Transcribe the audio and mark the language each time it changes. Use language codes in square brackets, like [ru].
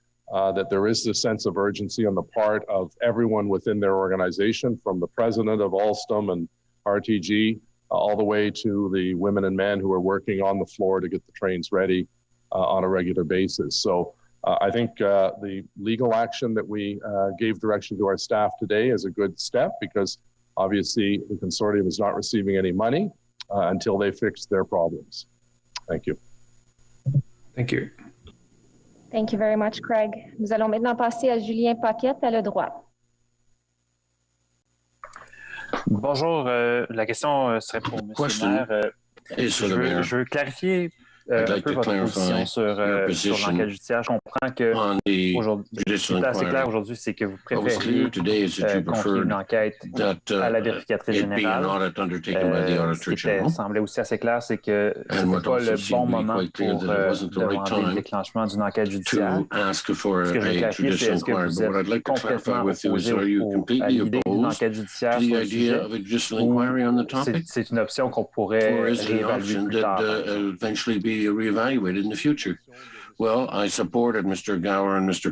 [en] That there is this sense of urgency on the part of everyone within their organization, from the president of Alstom and RTG, all the way to the women and men who are working on the floor to get the trains ready on a regular basis. So I think the legal action that we gave direction to our staff today is a good step, because obviously the consortium is not receiving any money. until they fix their problems. Thank you. Thank you. Thank you very much, Craig. [fr] Nous allons maintenant passer à Julien Paquette à le droit. Bonjour, la question serait pour M. le maire. Je veux clarifier un peu votre position sur l'enquête judiciaire. Je comprends que ce qui est assez clair aujourd'hui, c'est que vous préférez confier une enquête à la vérificatrice générale. Ce qui semblait aussi assez clair, c'est que ce n'était pas le bon moment pour demander le déclenchement d'une enquête judiciaire. Ce que je veux clarifier, c'est est-ce que vous êtes complètement opposé à l'idée d'une enquête judiciaire sur le sujet, ou c'est une option qu'on pourrait réévaluer plus tard? [en] Reevaluated in the future. Well, I supported Mr. Gower and Mr.